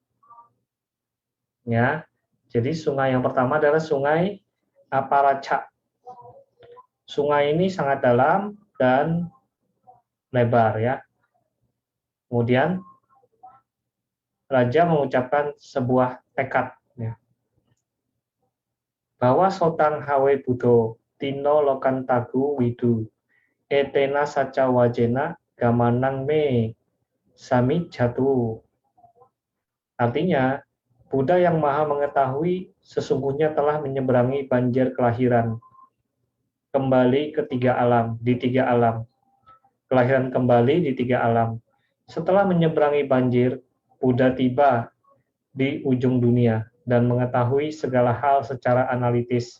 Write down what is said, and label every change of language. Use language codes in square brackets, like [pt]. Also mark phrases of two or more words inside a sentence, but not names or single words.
[id] Ya, jadi sungai yang pertama adalah sungai Aparaca. Sungai ini sangat dalam dan lebar ya. Kemudian Raja mengucapkan sebuah tekad ya. [pi] Bahwa Sotang Hawe Budo Tino Lokan Tagu Widu Etena Saca Wajena Gamanang Me Sami Jatu. [id] Artinya, Buddha yang maha mengetahui sesungguhnya telah menyeberangi banjir kelahiran. Kembali ke 3 alam, di 3 alam. Kelahiran kembali di 3 alam. Setelah menyeberangi banjir, Buddha tiba di ujung dunia dan mengetahui segala hal secara analitis.